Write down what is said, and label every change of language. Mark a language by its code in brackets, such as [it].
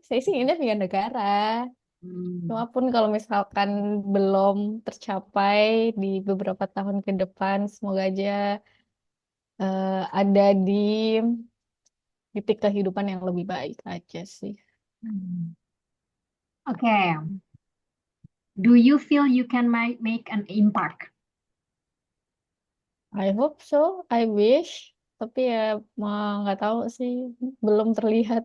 [id] Saya sih inginnya pindah negara. Cuma Hmm. pun kalau misalkan belum tercapai di beberapa tahun ke depan, semoga aja ada di titik kehidupan yang lebih baik aja sih. Hmm. Oke. [en] Do you feel you can make an impact? I hope so, I wish. [id] Tapi ya mau nggak tahu sih, belum terlihat